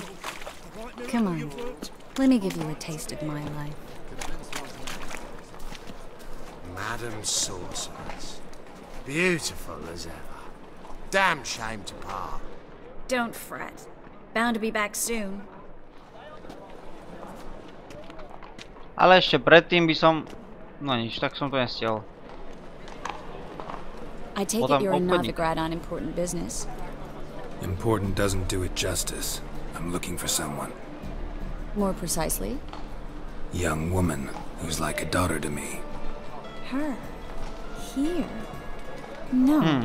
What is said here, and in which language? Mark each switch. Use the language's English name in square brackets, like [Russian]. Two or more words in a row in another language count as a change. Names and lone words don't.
[English] Come on, let me give you a taste of my life. Madam Sorceress. Beautiful as ever. Damn shame to part. Don't fret. Bound to be back soon. [Slovak] Ale ešte predtým by som... No nič, tak som to nestiel. [English] I take it you're in Novigrad on important business. Important doesn't do it justice. I'm looking for someone. More precisely? Young woman who's like a daughter to me. Her? Here? No.